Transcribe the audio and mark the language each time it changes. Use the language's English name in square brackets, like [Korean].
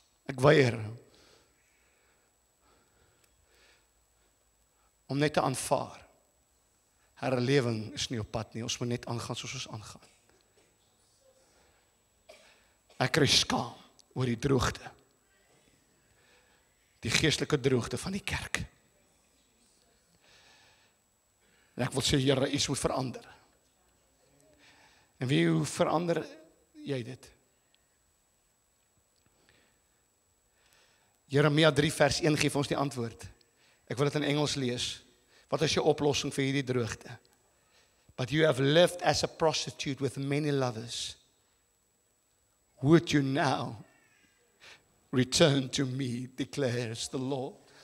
[Afrikaans] Ek weier om net te aanvaar. Herlewing is nie op pad nie, ons moet net aangaan soos ons aangaan. Ek kry skaam oor die droogte. Die geestelike droogte van die kerk. En ek wil sê, Here, iets moet verander. En hoe verander jy dit? Jeremia 3 vers 1 gee vir ons die antwoord. Ek wil dit in Engels lees. Wat is jou oplossing vir hierdie droogte? [English] But you have lived as a prostitute with many lovers. Would you now return to me, declares the Lord.